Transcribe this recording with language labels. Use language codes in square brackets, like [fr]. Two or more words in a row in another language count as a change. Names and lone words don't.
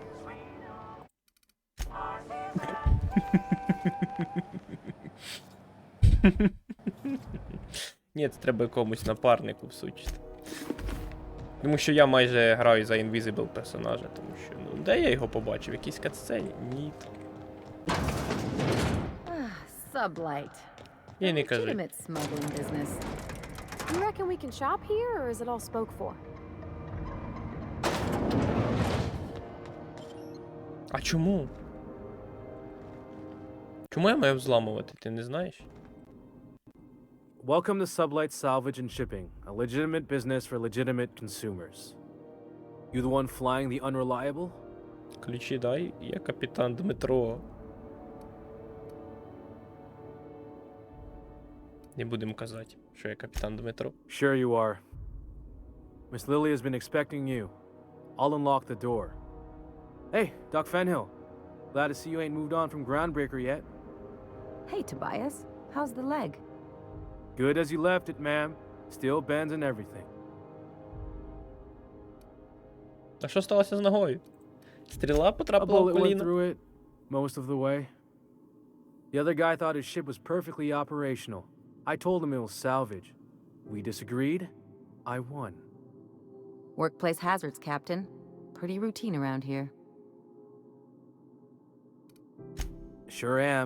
[uk] Ні, це треба якомусь напарнику всучити. Тому що я майже граю за Invisible персонажа, тому що, де я його побачив? В якійсь катсцені? Ні. Sublight. І не кажи. [en] Legitimate smuggling business. You reckon we can shop here, or is it all spoke for? [uk] А чому? Чому я маю взламувати, ти не знаєш? [en] Welcome to Sublight Salvage and Shipping, a legitimate business for legitimate consumers. You the one flying the unreliable? [uk] Ключі дай, я капітан Дмитро. Не будемо казати, що я капітан Дмитро. [en] Sure you are. Miss Lily has been expecting you. I'll unlock the door. Hey, Doc Fenhill. Glad to see you ain't moved on from Groundbreaker yet. Hey, Tobias. How's the leg? Good as you left it, ma'am. Still bends and everything. [uk] А що сталося з ногою? Стріла [en] A [uk] потрапила в [en] bullet went [uk] коліно? [en] through it most of the way. The other guy thought his ship was perfectly operational. I told him it was salvage. We disagreed. I won. Workplace hazards, Captain. Pretty routine around here. Sure am.